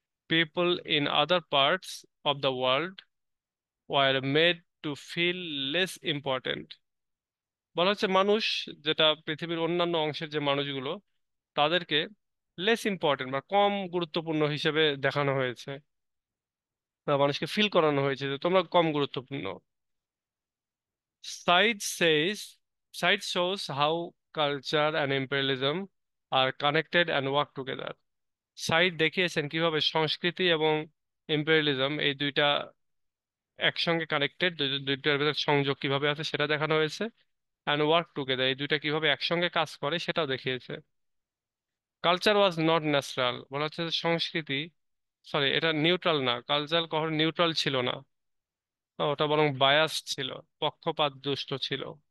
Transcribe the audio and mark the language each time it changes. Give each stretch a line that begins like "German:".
English: People in other parts of the world were made to feel less important.
Bangla: বলা হচ্ছে মানুষ, যেটা পৃথিবীর অন্যান্য অংশের যে মানুষগুলো, তাদেরকে লেস ইম্পর্টেন্ট বা কম গুরুত্বপূর্ণ হিসেবে দেখানো হয়েছে, বা মানুষকে ফিল করানো হয়েছে যে তোমরা কম গুরুত্বপূর্ণ।
English: Side says, Side shows how culture and imperialism are connected and work together.
Bangla: Side দেখিয়েছেন কিভাবে সংস্কৃতি এবং ইম্পেরিয়ালিজম এই দুইটা একসঙ্গে কানেক্টেড, দুইটার ভেতর সংযোগ কিভাবে আছে সেটা দেখানো হয়েছে।
English: and work together,
Bangla: এই দুইটা কিভাবে একসঙ্গে কাজ করে সেটাও দেখিয়েছে।
English: culture was not natural,
Bangla: বলা হচ্ছে যে সংস্কৃতি, সরি এটা নিউট্রাল না, কালচার কখনো নিউট্রাল ছিল না, ওটা বরং বায়াস ছিল, পক্ষপাত দুষ্ট ছিল।